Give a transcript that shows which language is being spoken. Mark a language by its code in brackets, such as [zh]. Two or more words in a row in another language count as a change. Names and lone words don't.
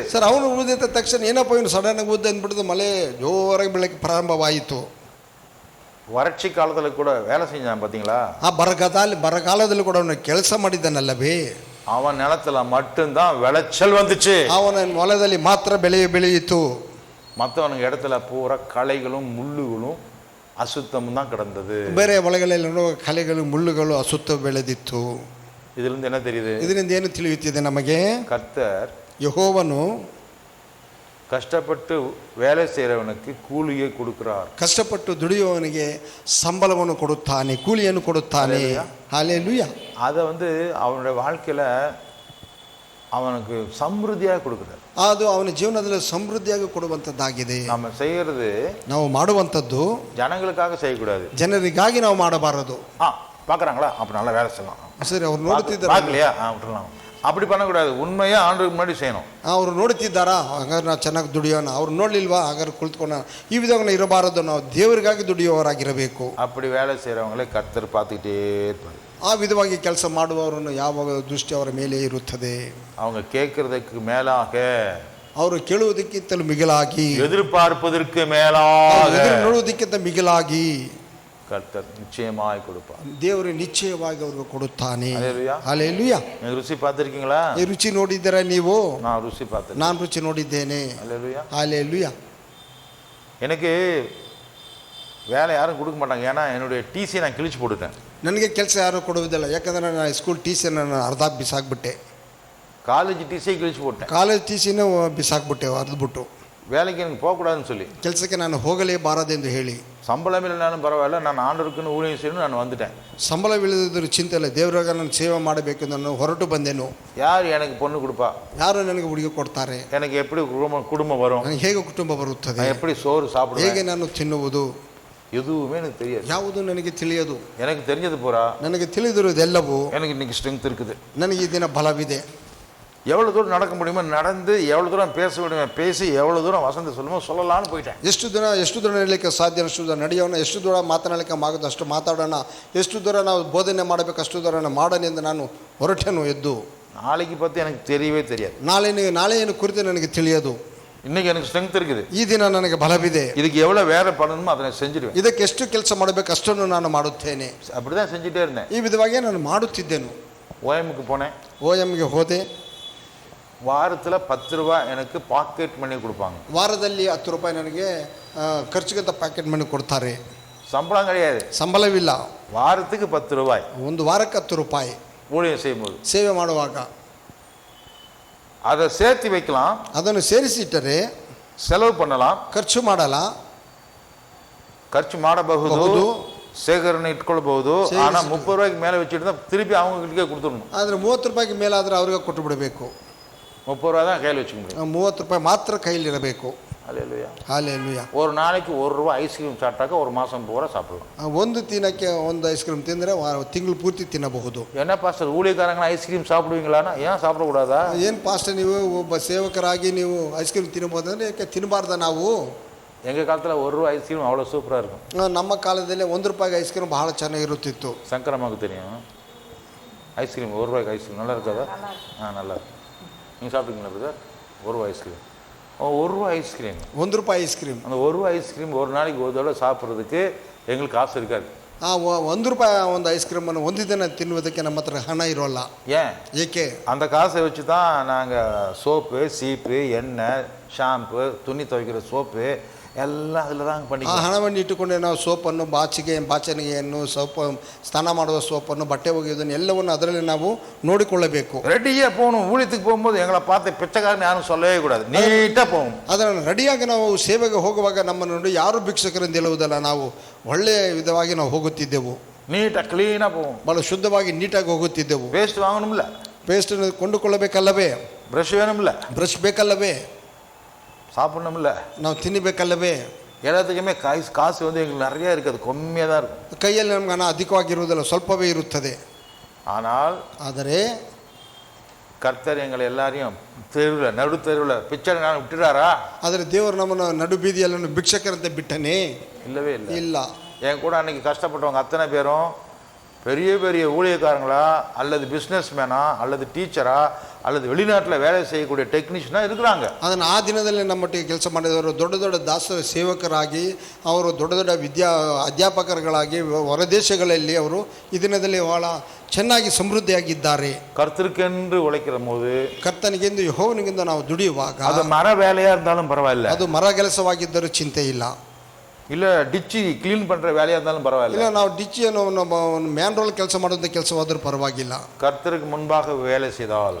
[kn] ಸರ್. ಅವನು ಊದಿದ ತಕ್ಷಣ ಏನಪ್ಪ ಇವನು ಸಡನ್ ಆಗಿ ಊದ ಅಂದ್ಬಿಟ್ಟು ಮಳೆ ಜೋರಾಗಿ ಬೀಳಕ್ಕೆ ಪ್ರಾರಂಭವಾಯಿತು. [ta] வறட்சி காலத்துல கூட வேலை செஞ்சான் பாத்தீங்களா? [kn] ಆ ಬರಗಾಲದಲ್ಲಿ ಕೂಡ ಅವನು ಕೆಲಸ ಮಾಡಿದ್ದಾನಲ್ಲವೇ? [ta] அவன் நிலத்துல மட்டும்தான் விளைச்சல் வந்துச்சு, [kn] ಅವನ ಹೊಲದಲ್ಲಿ ಮಾತ್ರ ಬೆಳೆಯಿತು. [ta] மற்றவனுக்கு இடத்துல பூரா களைகளும் முள்ளுகளும் அசுத்தமும் தான் கிடந்தது. [kn] ಬೇರೆ ಹೊಲಗಳಲ್ಲಿ ಕಳೆಗಳು ಮುಳ್ಳುಗಳು ಅಸುತ್ತ ಬೆಳೆದಿತ್ತು. [ta] இதுல இருந்து என்ன தெரியுது? [kn] ಇದರಿಂದ ಏನು ತಿಳಿಯುತ್ತಿದೆ ನಮಗೆ? [ta] கர்த்தர் [kn] ಯೆಹೋವನು [ta] கஷ்டப்பட்டு வேலை செய்கிறவனுக்கு கூலியை கொடுக்கிறார். [kn] ಕಷ್ಟಪಟ್ಟು ದುಡಿಯುವವನಿಗೆ ಸಂಬಳವನ್ನು ಕೊಡುತ್ತಾನೆ, ಕೂಲಿಯನ್ನು ಕೊಡುತ್ತಾನೆ. [ta] ஹல்லேலூயா. அதை அவனுடைய வாழ்க்கையில அவனுக்கு ಸಮೃದ್ಧಿಯಾಗಿ கொடுக்கிறார். [kn] ಅದು ಅವನ ಜೀವನದಲ್ಲಿ ಸಮೃದ್ಧಿಯಾಗಿ ಕೊಡುವಂತದ್ದಾಗಿದೆ. [ta] நம்ம செய்யறது, [kn] ನಾವು ಮಾಡುವಂತದ್ದು [ta] ಜನங்களுக்காக செய்யக்கூடாது, [kn] ಜನರಿಗಾಗಿ ನಾವು ಮಾಡಬಾರದು. [ta] பார்க்குறாங்களா அப்போ நல்லா வேலை செய்யலாம், [kn] ಸರಿ ಅವ್ರು ನೋಡ್ತಿದ್ದಾರೆ, [ta] பார்க்கலையா விட்டுறலாம், அப்படி பண்ணக்கூடாது. உண்மையாக ஆண்டுக்கு முன்னாடி செய்யணும். [kn] ಅವರು ನೋಡ್ತಿದ್ದಾರಾ, ಹಾಗಾದ್ರೆ ನಾವು ಚೆನ್ನಾಗಿ ದುಡಿಯೋಣ. ಅವ್ರು ನೋಡ್ಲಿಲ್ವಾ, ಹಾಗಾದ್ರೆ ಕುಳಿತುಕೋಣ. ಈ ವಿಧವಾಗಿ ಇರಬಾರದು. ನಾವು ದೇವರಿಗಾಗಿ ದುಡಿಯುವವರಾಗಿರಬೇಕು. [ta] அப்படி வேலை செய்கிறவங்களே கர்த்தர் பார்த்துக்கிட்டே இருப்பார். [kn] ಆ ವಿಧವಾಗಿ ಕೆಲಸ ಮಾಡುವವರನ್ನು ಯಾವಾಗ ದೃಷ್ಟಿ ಅವರ ಮೇಲೆ ಇರುತ್ತದೆ. [ta] அவங்க கேட்கறதுக்கு மேலாக, [kn] ಅವರು ಕೇಳುವುದಕ್ಕಿಂತಲೂ ಮಿಗಿಲಾಗಿ, [ta] எதிர்பார்ப்பதற்கு மேலாக, [kn] ನೋಡುವುದಕ್ಕಿಂತ ಮಿಗಿಲಾಗಿ [ta] கர்த்தர் நிச்சயமாய் கொடுப்பார். [kn] ದೇವರು ನಿಶ್ಚಯವಾಗಿ ಅವ್ರಿಗೆ ಕೊಡುತ್ತಾನೆ. [ta] ஹல்லேலூயா. நீங்க ருசி பார்த்திருக்கீங்களா? [kn] ಈ ರುಚಿ ನೋಡಿದ್ದೀರಾ ನೀವು? [ta] நான் ருசி பார்த்தேன். [kn] ನಾನು ರುಚಿ ನೋಡಿದ್ದೇನೆ. [ta] ஹல்லேலூயா. ஹல்லேலூயா. எனக்கு வேலை யாரும் கொடுக்க மாட்டாங்க, ஏன்னா என்னுடைய டிசி நான் கிழிச்சு போட்டுட்டேன். [kn] ನನಗೆ ಕೆಲಸ ಯಾರು ಕೊಡುವುದಿಲ್ಲ, ಯಾಕಂದ್ರೆ ನಾನು ಸ್ಕೂಲ್ ಟಿಸಿಯನ್ನು ನಾನು ಅರ್ಧ ಬಿಸಾಕ್ಬಿಟ್ಟೆ. [ta] காலேஜ் டிசியை கிழிச்சு போட்டேன். [kn] ಕಾಲೇಜ್ ಟಿಸಿನೂ ಬಿಸಾಕ್ಬಿಟ್ಟೆ, ಅರ್ಧಬಿಟ್ಟು. [ta] வேலைக்கு எனக்கு போகக்கூடாதுன்னு சொல்லி, [kn] ಕೆಲಸಕ್ಕೆ ನಾನು ಹೋಗಲೇಬಾರದೆಂದು ಹೇಳಿ, [ta] சம்பளம் இல்லைனாலும் பரவாயில்ல, நான் ஆண்டவருக்குன்னு ஊழியம் செய்யணும், நான் வந்துட்டேன். [kn] ಸಂಬಳವಿಲ್ಲದಿದ್ದರೂ ಚಿಂತೆ ಇಲ್ಲ, ದೇವರಾಗ ನಾನು ಸೇವೆ ಮಾಡಬೇಕು ನಾನು ಹೊರಟು ಬಂದೆನು. [ta] யார் எனக்கு பொண்ணு கொடுப்பா? [kn] ಯಾರು ನನಗೆ ಹುಡುಗಿ ಕೊಡ್ತಾರೆ? [ta] எனக்கு எப்படி குடும்பம் வரும்? [kn] ನನಗೆ ಹೇಗೆ ಕುಟುಂಬ ಬರುತ್ತದೆ? [ta] எப்படி சோறு சாப்பிடுவேன்? [kn] ಹೇಗೆ ನಾನು ತಿನ್ನುವುದು? [ta] எதுவுமே எனக்கு தெரியாது. [kn] ಯಾವುದು ನನಗೆ ತಿಳಿಯದು. [ta] எனக்கு தெரிஞ்சது பூரா, [kn] ನನಗೆ ತಿಳಿದಿರುವುದೆಲ್ಲವೂ [ta] எனக்கு இன்னைக்கு ஸ்ட்ரெಂತ್ இருக்குது. [kn] ನನಗೆ ಈ ದಿನ ಬಲವಿದೆ. [ta] எவ்வளோ தூரம் நடக்க முடியுமோ நடந்து, எவ்வளோ தூரம் பேச முடியுமோ பேசி, எவ்வளோ தூரம் வசந்தி சொல்லுமோ சொல்லலான்னு போயிட்டேன். [kn] ಎಷ್ಟು ದೂರ ನಡೀಲಿಕ್ಕೆ ಸಾಧ್ಯ ಅಷ್ಟು ದೂರ ನಡೆಯೋಣ, ಎಷ್ಟು ದೂರ ಮಾತನಾಡಲಿಕ್ಕೆ ಆಗುತ್ತೋ ಅಷ್ಟು ಮಾತಾಡೋಣ, ಎಷ್ಟು ದೂರ ನಾವು ಬೋಧನೆ ಮಾಡಬೇಕು ಅಷ್ಟು ದೂರ ಮಾಡೋಣ ಎಂದು ನಾನು ಹೊರಟೆನು ಎದ್ದು. [ta] நாளைக்கு பற்றி எனக்கு தெரியவே தெரியாது. [kn] ನಾಳೆ ಏನು ಕುರಿತು ನನಗೆ ತಿಳಿಯದು. [ta] இன்னைக்கு எனக்கு ஸ்ட்ரெಂತ್ இருக்குது, [kn] ಈ ದಿನ ನನಗೆ ಬಲವಿದೆ, [ta] இதுக்கு எவ்வளோ வேலை பண்ணணுமோ அதை செஞ்சிடுவேன், [kn] ಇದಕ್ಕೆ ಎಷ್ಟು ಕೆಲಸ ಮಾಡಬೇಕು ಅಷ್ಟನ್ನು ನಾನು ಮಾಡುತ್ತೇನೆ. [ta] அப்படிதான் செஞ்சுட்டே இருந்தேன். [kn] ಈ ವಿಧವಾಗಿ ನಾನು ಮಾಡುತ್ತಿದ್ದೆನು. [ta] ஓஎம்க்கு போனேன். [kn] OMಗೆ ಹೋದೆ. [ta] வாரத்தில் 10 ரூபா எனக்கு [en] pocket money [ta] கொடுப்பாங்க. [kn] ವಾರದಲ್ಲಿ 10 ರೂಪಾಯಿ ನನಗೆ ಖರ್ಚಿಗಂತ [en] pocket money [kn] ಕೊಡ್ತಾರೆ. [ta] சம்பளம் கிடையாது, [kn] ಸಂಬಳವಿಲ್ಲ. [ta] வாரத்துக்கு 10 ரூபாய், [kn] ಒಂದು ವಾರಕ್ಕೆ 10 ರೂಪಾಯಿ [ta] ஊழியம் செய்யும்போது, [kn] ಸೇವೆ ಮಾಡುವಾಗ [ta] அதை சேர்த்து வைக்கலாம், [kn] ಅದನ್ನು ಸೇರಿಸಿಟ್ಟರೆ [ta] செலவு பண்ணலாம், [kn] ಖರ್ಚು ಮಾಡಲ್ಲ, ಖರ್ಚು ಮಾಡಬಹುದು, சேகரணை ಇಟ್ಕೊಳ್ಬಹುದು. [ta] ஆனால் 30 ரூபாய்க்கு மேலே வச்சுட்டு தான் திருப்பி அவங்க கிட்டே கொடுத்துடணும். [kn] ಆದರೆ 30 ರೂಪಾಯಿಗೆ ಮೇಲಾದರೆ ಅವ್ರಿಗೆ ಕೊಟ್ಟು ಬಿಡಬೇಕು. [ta] 30 ரூபா தான் கையில் வச்சுக்க முடியும். [kn] 30 ರೂಪಾಯಿ ಮಾತ್ರ ಕೈಲಿರಬೇಕು. [ta] ஹல்லேலூயா. ஹல்லேலூயா. ஒரு நாளைக்கு 1 ரூபா ஐஸ்கிரீம் சாப்பிட்டாக்க ஒரு மாதம் பூரா சாப்பிடலாம். [kn] ಒಂದು ದಿನಕ್ಕೆ ಒಂದು ಐಸ್ ಕ್ರೀಮ್ ತಿಂದರೆ ತಿಂಗಳು ಪೂರ್ತಿ ತಿನ್ನಬಹುದು. [ta] என்ன பாஸ்டர், ஊழியக்காரங்க ஐஸ்கிரீம் சாப்பிடுவீங்களான்னா ஏன் சாப்பிடக்கூடாதா? [kn] ಏನು ಪಾಸ್ಟರ್, ನೀವು ಒಬ್ಬ ಸೇವಕರಾಗಿ ನೀವು ಐಸ್ ಕ್ರೀಮ್ ತಿನ್ನಬಹುದಂದ್ರೆ ಯಾಕೆ ತಿನ್ನಬಾರ್ದ ನಾವು? [ta] எங்கள் காலத்தில் 1 ரூபா ஐஸ்கிரீம் அவ்வளோ சூப்பராக இருக்கும். [kn] ನಮ್ಮ ಕಾಲದಲ್ಲಿ 1 ರೂಪಾಯಿಗೆ ಐಸ್ ಕ್ರೀಮ್ ಬಹಳ ಚೆನ್ನಾಗಿರುತ್ತಿತ್ತು. [ta] சங்கரமாவுக்கு தெரியும் ஐஸ்கிரீம் 1 ரூபாய்க்கு ஐஸ்கிரீம் நல்லா இருக்காதா? நல்லா இருக்கும். நீங்கள் சாப்பிட்டீங்களா பிரதர்? 1 ரூபா ஐஸ்கிரீம். 1 ரூபா ஐஸ்கிரீம், [kn] 1 ರೂಪಾಯಿ ஐஸ் ಕ್ರೀಮ್. [ta] அந்த 1 ரூபா ஐஸ்கிரீம் ஒரு நாளைக்கு ஒரு தடவை சாப்பிட்றதுக்கு எங்களுக்கு காசு இருக்காது. [kn] ಆ ₹1 ಒಂದು ಐಸ್ ಕ್ರೀಮನ್ನು ಒಂದು ದಿನ ತಿನ್ನುವುದಕ್ಕೆ ನಮ್ಮ ಹತ್ರ ಹಣ ಇರೋಲ್ಲ. [ta] ஏன்? [kn] ಏಕೆ? [ta] அந்த காசை வச்சு தான் நாங்கள் சோப்பு, சீப்பு, எண்ணெய், ஷாம்பு, துணி துவைக்கிற சோப்பு எல்லாம் அதில் தான் [kn] ಆ [ta] பண்ணிக்கலாம். [kn] ಹಣವನ್ನು ಇಟ್ಟುಕೊಂಡೆ ನಾವು ಸೋಪನ್ನು, ಬಾಚಣಿಗೆಯನ್ನು, ಸೋಪು, ಸ್ನಾನ ಮಾಡುವ ಸೋಪನ್ನು, ಬಟ್ಟೆ ಒಗೆಯುವುದನ್ನು ಎಲ್ಲವನ್ನು ಅದರಲ್ಲಿ ನಾವು ನೋಡಿಕೊಳ್ಳಬೇಕು. [ta] ரெடியாக போகணும். ஊழியத்துக்கு போகும்போது எங்களை பார்த்து பிச்சைக்காரன் யாரும் சொல்லவே கூடாது, நீட்டாக போகும். [kn] ಅದನ್ನು ರೆಡಿಯಾಗಿ ನಾವು ಸೇವೆಗೆ ಹೋಗುವಾಗ ನಮ್ಮನ್ನು ನೋಡಿ ಯಾರು ಭಿಕ್ಷಕರೆಂದು ಹೇಳುವುದಲ್ಲ, ನಾವು ಒಳ್ಳೆಯ ವಿಧವಾಗಿ ನಾವು ಹೋಗುತ್ತಿದ್ದೆವು. [ta] நீட்டாக க்ளீனாக போகும். [kn] ಭಾಳ ಶುದ್ಧವಾಗಿ ನೀಟಾಗಿ ಹೋಗುತ್ತಿದ್ದೆವು. [ta] வேஸ்ட் வாங்கணும்ல, [kn] ಪೇಸ್ಟನ್ನು ಕೊಂಡುಕೊಳ್ಳಬೇಕಲ್ಲವೇ? [ta] ப்ரஷ் வேணும்ல, [kn] ಬ್ರಷ್ ಬೇಕಲ್ಲವೇ? [ta] சாப்பிடணும்ல, [kn] ನಾವು ತಿನ್ನಬೇಕಲ್ಲವೇ? [ta] எல்லாத்துக்குமே காசு வந்து எங்களுக்கு நிறையா இருக்காது, கம்மியாக தான் இருக்கும். [kn] ಕೈಯಲ್ಲಿ ನಮ್ಗೆ ಹಣ ಅಧಿಕವಾಗಿರುವುದಿಲ್ಲ, ಸ್ವಲ್ಪವೇ ಇರುತ್ತದೆ. [ta] ಆದರೆ கர்த்தர் எங்களை எல்லாரையும் தெருவில், நடு தெருவில் பிச்சை நான் விட்டுறாரா? [kn] ಆದರೆ ದೇವರು ನಮ್ಮನ್ನು ನಡು ಬೀದಿಯಲ್ಲಿ ಭಿಕ್ಷಕರಂತೆ ಬಿಟ್ಟನೇ? [ta] இல்லவே இல்லை. [kn] ಇಲ್ಲ. [ta] என் கூட அன்னைக்கு கஷ்டப்பட்டவங்க அத்தனை பேரும் பெரிய பெரிய ஊழியக்காரங்களா, அல்லது [en] business man, [ta] அல்லது டீச்சரா, அல்லது வெளிநாட்டில் வேலை செய்யக்கூடிய டெக்னீஷியனாக இருக்கிறாங்க. [kn] ಅದನ್ನು ಆ ದಿನದಲ್ಲಿ ನಮ್ಮೊಟ್ಟಿಗೆ ಕೆಲಸ ಮಾಡಿದವರು ದೊಡ್ಡ ದೊಡ್ಡ ದಾಸ ಸೇವಕರಾಗಿ, ಅವರು ದೊಡ್ಡ ದೊಡ್ಡ ಅಧ್ಯಾಪಕರುಗಳಾಗಿ ಹೊರದೇಶಗಳಲ್ಲಿ ಅವರು ಈ ದಿನದಲ್ಲಿ ಬಹಳ ಚೆನ್ನಾಗಿ ಸಮೃದ್ಧಿಯಾಗಿದ್ದಾರೆ. [ta] கர்த்தருக்கென்று உழைக்கிற போது, [kn] ಕರ್ತನಿಗೆಂದು ಯೆಹೋವನಿಗೆಂದು ನಾವು ದುಡಿಯುವಾಗ, [ta] அது மர வேலையாக இருந்தாலும் பரவாயில்ல, [kn] ಅದು ಮರ ಕೆಲಸವಾಗಿದ್ದರೂ ಚಿಂತೆ ಇಲ್ಲ, [ta] இல்லை [en] ditch clean [ta] பண்ணுற வேலையாக இருந்தாலும் பரவாயில்ல, [kn] ಇಲ್ಲ ನಾವು ಡಿಚ್ಚಿಯನ್ನು [en] man roll [kn] ಕೆಲಸ ಮಾಡುವಂಥ ಕೆಲಸವಾದರೂ ಪರವಾಗಿಲ್ಲ. [ta] கர்த்தருக்கு முன்பாக வேலை செய்தால்,